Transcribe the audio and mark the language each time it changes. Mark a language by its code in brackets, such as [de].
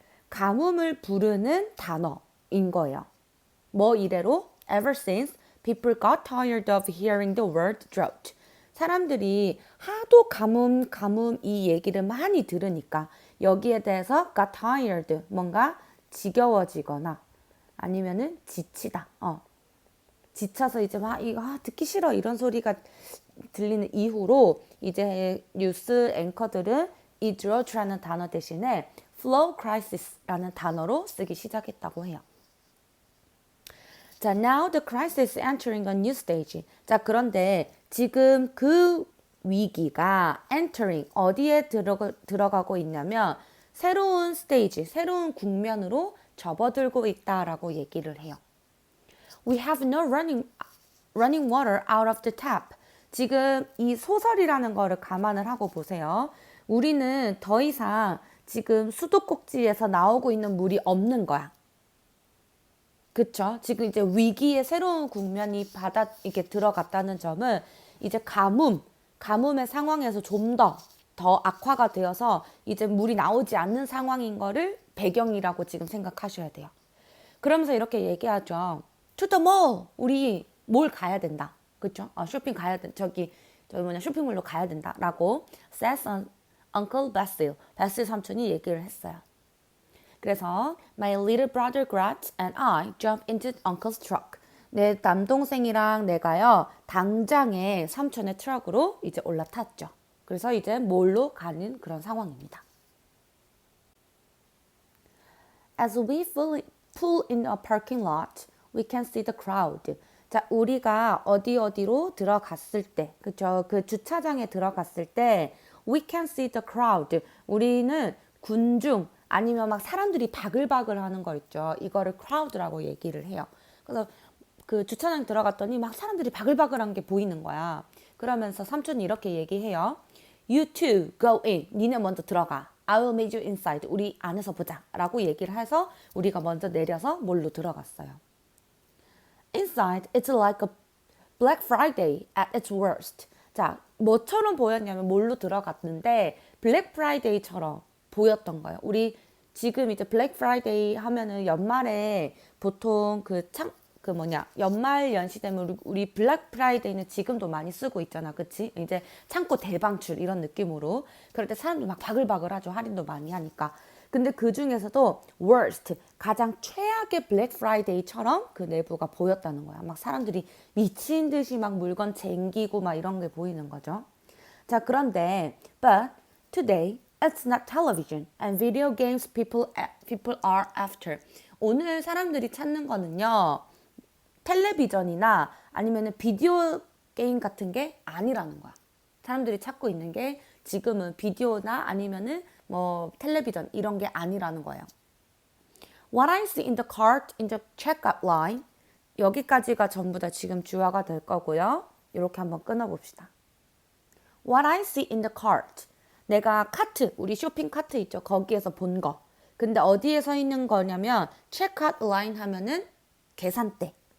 [ko] 가뭄을 부르는 단어인 거예요. 뭐 이래로? [en] Ever since people got tired of hearing the word drought. [ko] 사람들이 하도 가뭄 이 얘기를 많이 들으니까 여기에 대해서 [en] got tired, [ko] 뭔가 지겨워지거나 아니면은 지치다. 지쳐서 이제 막 이거 듣기 싫어 이런 소리가 들리는 이후로 이제 뉴스 앵커들은 이 droughtra는 단어 대신에 flow crisis라는 단어로 쓰기 시작했다고 해요. [en] 자, now the crisis is entering a new stage. [ko] 자, 그런데 지금 그 위기가 entering 어디에 들어가고 있냐면 새로운 스테이지, 새로운 국면으로 접어들고 있다라고 얘기를 해요. [en] We have no running water out of the tap. [ko] 지금 이 소설이라는 거를 감안을 하고 보세요. 우리는 더 이상 지금 수도꼭지에서 나오고 있는 물이 없는 거야. 그쵸? 지금 이제 위기의 새로운 국면이 이렇게 들어갔다는 점은 이제 가뭄의 상황에서 좀 더 악화가 되어서 이제 물이 나오지 않는 상황인 거를 배경이라고 지금 생각하셔야 돼요. 그러면서 이렇게 얘기하죠. [en] To the mall. [ko] 우리 몰 가야 된다. 그쵸? 쇼핑 가야 돼. 저기 쇼핑몰로 가야 된다라고 [en] says Uncle Basil. [ko] 바실 삼촌이 얘기를 했어요. 그래서 [en] my little brother Grat and I jumped into Uncle's truck. [ko] 내 남동생이랑 내가요 당장에 삼촌의 트럭으로 이제 올라탔죠. 그래서 이제 몰로 가는 그런 상황입니다. [en] As we pull in a parking lot, we can see the crowd. [ko] 자, 우리가 어디로 들어갔을 때, 그쵸? 그 주차장에 들어갔을 때, [en] we can see the crowd. [ko] 우리는 군중, 아니면 막 사람들이 바글바글 하는 거 있죠. 이거를 crowd라고 얘기를 해요. 그래서 그 주차장 들어갔더니 막 사람들이 바글바글한 게 보이는 거야. 그러면서 삼촌이 이렇게 얘기해요. [en] You two go in. [ko] 니네 먼저 들어가. [en] I will meet you inside. [ko] 우리 안에서 보자. 라고 얘기를 해서 우리가 먼저 내려서 몰로 들어갔어요. [en] Inside, it's like a Black Friday at its worst. [ko] 자, 뭐처럼 보였냐면 몰로 들어갔는데 블랙 프라이데이처럼 보였던 거예요. 우리 지금 이제 블랙 프라이데이 하면은 연말에 보통 연말 연시되면 우리 블랙 프라이데이는 지금도 많이 쓰고 있잖아. 그치? 이제 창고 대방출 이런 느낌으로. 그럴 때 사람들 막 바글바글 하죠. 할인도 많이 하니까. 근데 그 중에서도 worst, 가장 최악의 블랙 프라이데이처럼 그 내부가 보였다는 거야. 막 사람들이 미친 듯이 막 물건 쟁기고 막 이런 게 보이는 거죠. 자, 그런데 [en] but today it's not television and video games people are after. [ko] 오늘 사람들이 찾는 거는요. 텔레비전이나 아니면은 비디오 게임 같은 게 아니라는 거야. 사람들이 찾고 있는 게 지금은 비디오나 아니면은 뭐 텔레비전 이런 게 아니라는 거예요. [en] What I see in the cart in the checkout line. [ko] 여기까지가 전부 다 지금 주어가 될 거고요. 이렇게 한번 끊어봅시다. [en] What I see in the cart. [ko] 내가 카트, 우리 쇼핑 카트 있죠. 거기에서 본 거. 근데 어디에 서 있는 거냐면 checkout line 하면은 계산대.